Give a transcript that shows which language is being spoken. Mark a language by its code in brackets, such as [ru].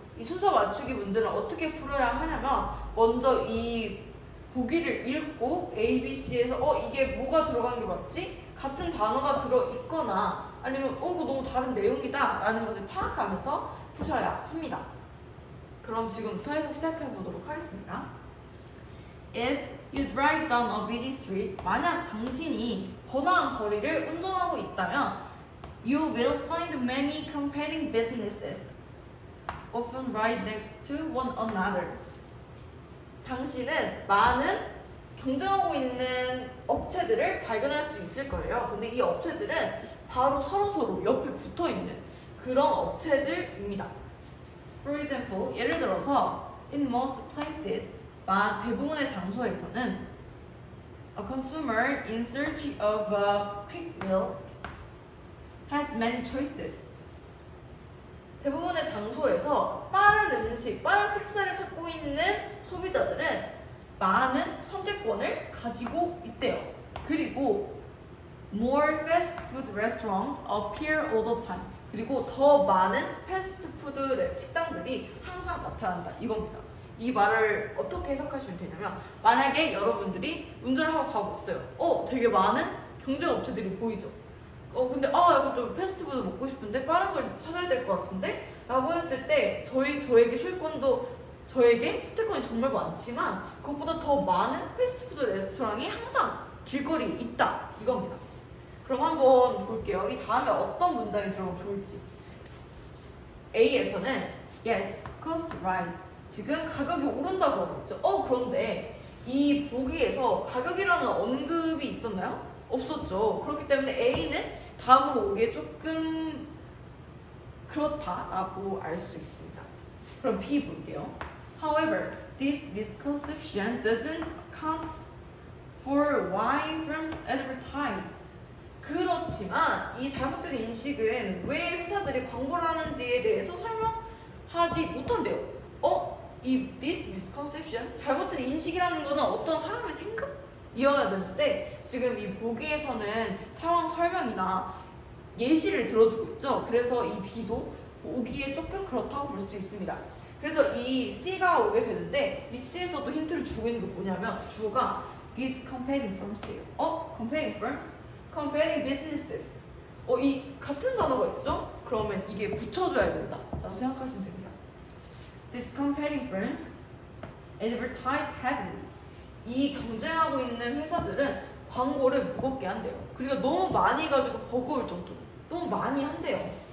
[ko] 이 순서 맞추기 문제를 어떻게 풀어야 하냐면 먼저 이 보기를 읽고 A, B, C에서 이게 뭐가 들어간 게 맞지? 같은 단어가 들어있거나 아니면 이거 너무 다른 내용이다 라는 것을 파악하면서 푸셔야 합니다. 그럼 지금부터 해석 시작해 보도록 하겠습니다. [en] If you drive down a busy street, [ko] 만약 당신이 번화한 거리를 운전하고 있다면 [en] you will find many competing businesses often right next to one another. [ko] 당신은 많은 경쟁하고 있는 업체들을 발견할 수 있을 거예요. 근데 이 업체들은 바로 서로 옆에 붙어 있는 그런 업체들입니다. [en] For example, [ko] 예를 들어서 [en] in most places, [ko] 대부분의 장소에서는 [en] a consumer in search of a quick meal has many choices. [ko] 대부분의 장소에서 빠른 음식, 빠른 식사를 찾고 있는 소비자들은 많은 선택권을 가지고 있대요. 그리고 [en] more fast food restaurants appear all the time. [ko] 그리고 더 많은 패스트푸드 식당들이 항상 나타난다 이겁니다. 이 말을 어떻게 해석하시면 되냐면 만약에 여러분들이 운전을 하고 가고 있어요. 되게 많은 경쟁 업체들이 보이죠. 근데 이거 좀 패스트푸드 먹고 싶은데 빠른 걸 찾아야 될 것 같은데? 라고 했을 때 저에게 저에게 선택권이 정말 많지만 그것보다 더 많은 패스트푸드 레스토랑이 항상 길거리에 있다 이겁니다. 그럼 한번 볼게요. 이 다음에 어떤 문장이 들어가면 좋을지. A에서는 [en] yes, cost rise. [ko] 지금 가격이 오른다고 하고 있죠. 그런데 이 보기에서 가격이라는 언급이 있었나요? 없었죠. 그렇기 때문에 A는 다음으로 오기에 조금 그렇다라고 알 수 있습니다. 그럼 B 볼게요. [en] However, this misconception doesn't account for why firms advertise. [ko] 그렇지만 이 잘못된 인식은 왜 회사들이 광고를 하는지에 대해서 설명하지 못한대요. 이 this misconception, 잘못된 인식이라는 거는 어떤 사람의 생각이어야 되는데 지금 이 보기에서는 상황 설명이나 예시를 들어주고 있죠. 그래서 이 B도 보기에 조금 그렇다고 볼 수 있습니다. 그래서 이 C가 오게 되는데 이 C에서도 힌트를 주고 있는 게 뭐냐면 주어가 these competing firms예요. [en] competing firms? comparing businesses. [ko] 이 같은 단어가 있죠? 그러면 이게 붙여줘야 된다 라고 생각하시면 됩니다. [en] These competing firms advertise heavily. [ko] 이 경쟁하고 있는 회사들은 광고를 무겁게 한대요. 그러니까 너무 많이 가지고 버거울 정도로 너무 많이 한대요.